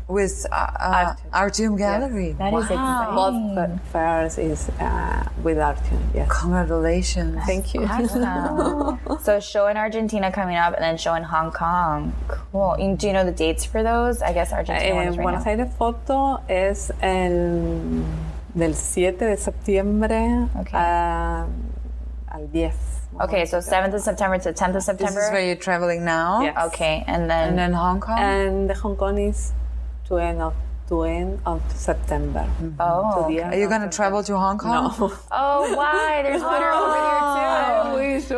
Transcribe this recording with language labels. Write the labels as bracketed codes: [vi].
[en] With Artium Gallery. Yes. That is exciting. Both fairs is with Artium. Yes. Congratulations. Thank you. Awesome. So show in Argentina coming up and then show in Hong Kong. Cool. And do you know the dates for those? I guess Argentina one is right [es] Buenos [en] now. [es] Aires Photo es del 7 de septiembre al 10. [en] Okay, so 7th of September to 10th of September? This is where you're traveling now? Yes. Okay, and then Hong Kong? And the Hong Kong is to end of September. Oh, okay. Are you going to travel to Hong Kong? No. Oh, why? There's winter over there too.